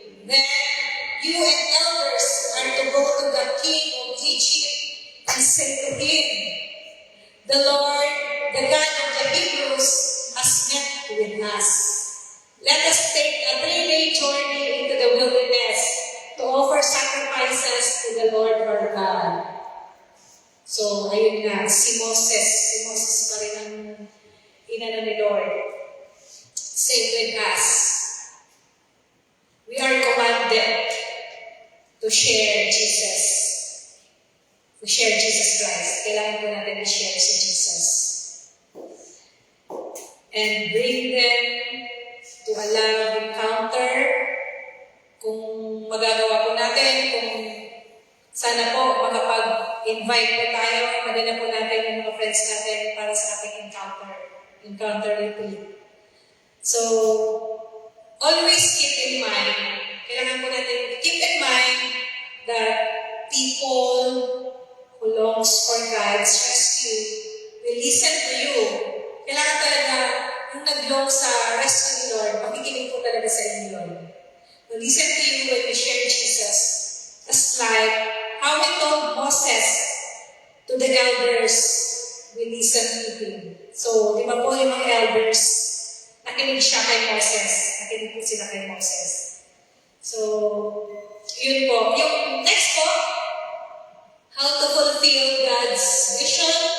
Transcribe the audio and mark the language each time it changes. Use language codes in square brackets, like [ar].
[en] Then you and elders are to go to the king of Egypt and say to him, the Lord, the God of the Hebrews, has met with us. Let us take a 3-day journey into the wilderness to offer sacrifices to the Lord our God. [tl] So, ayun nga, si Moses pa rin ang inano ni Lord. [en] Same with us. We are commanded to share Jesus. To share Jesus Christ. [tl] Kailangan po natin i-share si Jesus. [en] And bring them to a love encounter. [tl] Kung magagawa po natin, kung sana po makapag-invite po tayo, madala po natin yung mga friends natin para sa ating encounter retreat. [en] So, always keep in mind, [tl] kailangan po natin [en] keep in mind that people who longs for God's rescue will listen to you. [tl] Kailangan talaga yung nag-long sa rescue ni Lord, makikinig po talaga sa inyo yun. [en] Will listen to you when you share Jesus. Just like how He told Moses to the elders, we listen to Him. [tl] So, di ba po yung mga elders, nakinig siya kay Moses. Nakinig po sila kay Moses. So, yun po. [en] Yung next po, how to fulfill God's vision.